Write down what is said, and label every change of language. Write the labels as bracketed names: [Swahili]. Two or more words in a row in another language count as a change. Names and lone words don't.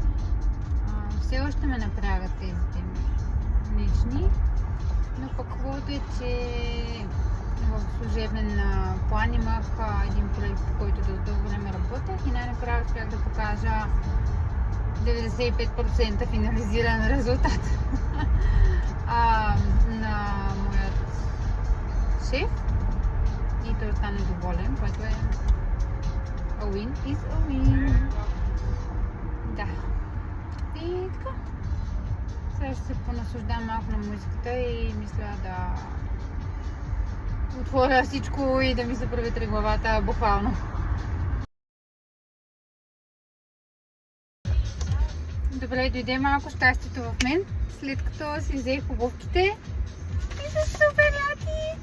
[Bulgarian] Все още ме напрягат тези теми лични, но пък хубавото е, че в служебен план имах един проект, по който дълго време работех и най-накрая успях да покажа 95% финализиран резултат на моят шеф и той остана доволен, което е [English] a win is a win. [Bulgarian] Да. И така. Сега ще се понаслаждам малко на музиката и мисля да отворя всичко и да ми се проветри главата буквално. Добре, дойде малко щастието в мен, след като си взех обувките и са супер яки!